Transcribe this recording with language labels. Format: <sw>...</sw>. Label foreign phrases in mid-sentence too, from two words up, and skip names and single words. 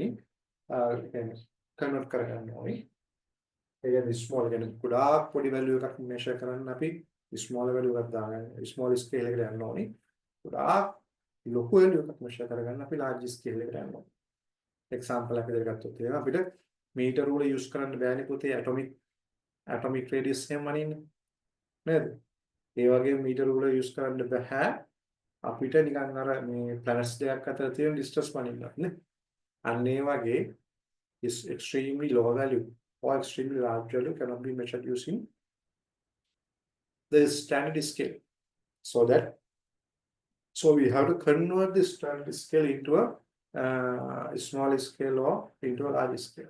<si>ඒ කියන්නේ convert කරගන්න ඕනි. ඒ කියන්නේ small කියන්නේ ගොඩාක් පොඩි value එකක් measure කරන්න අපි</si> <en>small value</en> <si>එකක් දාගන්න</si> <en>small scale</en> <si>එකට යන්න ඕනි. ගොඩාක් ලොකු value එකක් measure කරගන්න අපි</si> <en>large scale</en> <si>එකට යන්න ඕනි. example එකක් විදිහට ගත්තොත් එහෙනම් අපිට meter රූල use කරන්න බෑනේ පුතේ</si> <en>atomic radius</en> <si>එහෙම වනින්නේ නේද? ඒ වගේ meter රූල use කරන්න බෑ අපිට නිකන් අර මේ planets දෙකක් අතර තියෙන distance වනින්නත් නේ. අන්න ඒ වගේ</si> <en>is extremely low value or extremely large value cannot be measured using the standard scale. So we have to convert this standard scale into a small scale or into a large scale.</en>